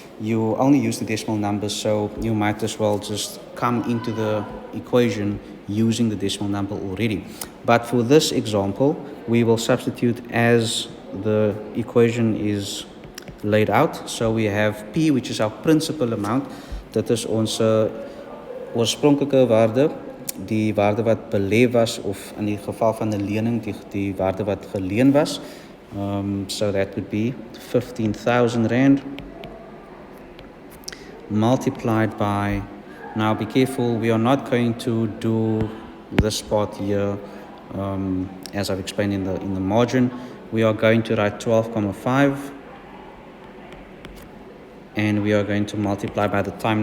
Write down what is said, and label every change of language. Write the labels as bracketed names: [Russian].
[English] You only use the decimal numbers, so you might as well just come into the equation using the decimal number already. But for this example, we will substitute as the equation is laid out. So we have P, which is our principal amount. [Afrikaans] Dit is ons oorspronklike waarde, die waarde wat belê was of in die geval van 'n lening die waarde wat geleen was. [English] So that would be 15,000 Rand multiplied by, now be careful, we are not going to do this part here as I've explained in the margin. We are going to write 12.5 and we are going to multiply by the time.